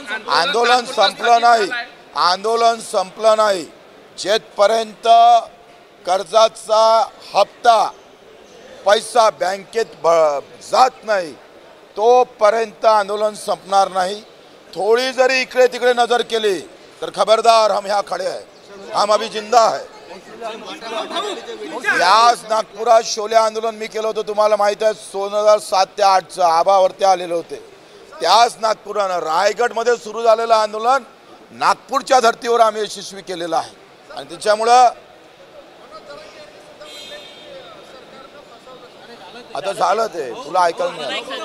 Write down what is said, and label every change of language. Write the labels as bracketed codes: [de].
[mr] आंदोलन संपलं नाही. आंदोलन संपलं नाही. जेथपर्यंत कर्जाचा हप्ता पैसा बँकेत जात नाही तोपर्यंत आंदोलन संपणार नाही. थोड़ी जरी इकडे तिकडे नजर केली तर खबरदार, [hi] हम यहाँ खड़े हैं, हम अभी जिंदा है. [mr] याच नागपुरात शोले आंदोलन मी केलं होतं, तुम्हाला माहिती आहे. 2007 ते 2008 आबावरती आलेले होते. त्याच नागपुरानं रायगडमध्ये सुरू झालेलं आंदोलन नागपूरच्या धर्तीवर आम्ही यशस्वी केलेलं आहे. आणि त्याच्यामुळं आता झालं ते तुला ऐकायला नाही.